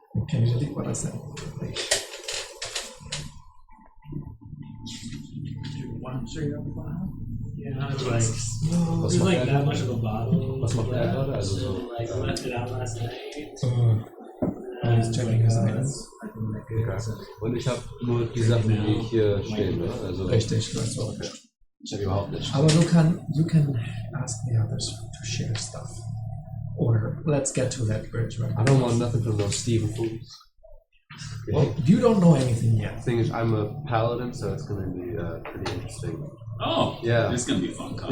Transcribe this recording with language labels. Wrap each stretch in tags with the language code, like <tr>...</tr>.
<en>Can you delete what I said? One straight up the bottom? Yeah, it's like, there's like that much of a bottle.</en> <de>Was macht er gerade?</de> <en>So, like, I left it out last night. He's checking his items. Okay.</en> <de>Und ich habe nur die Sachen, die hier stehen, ne? Also Richtig,</de> <en>that's all.</en> <de>ich habe überhaupt nicht. Aber</de> <en>you can ask the others to share stuff. Or let's get to that bridge right now. I don't want nothing from those Steven fools. Well, you don't know anything yet. The thing is, I'm a paladin, so it's going to be pretty interesting. Oh, yeah. It's gonna be a fun con.</en>